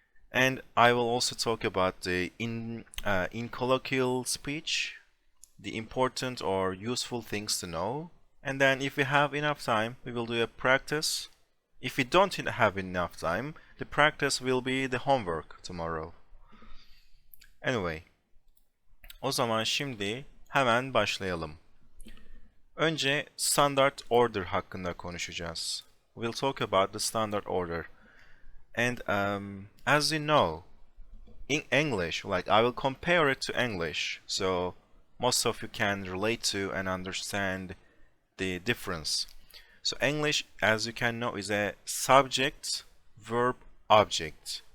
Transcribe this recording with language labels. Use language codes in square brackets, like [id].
[en] And I will also talk about the in colloquial speech, the important or useful things to know. And then if we have enough time, we will do a practice. If we don't have enough time, the practice will be the homework tomorrow. [tr] Anyway, o zaman şimdi hemen başlayalım. Önce standard order hakkında konuşacağız. [en] We'll talk about the standard order. And as you know, in English, like I will compare it to English, so most of you can relate to and understand the difference. So English, as you can know, is a subject, verb, object.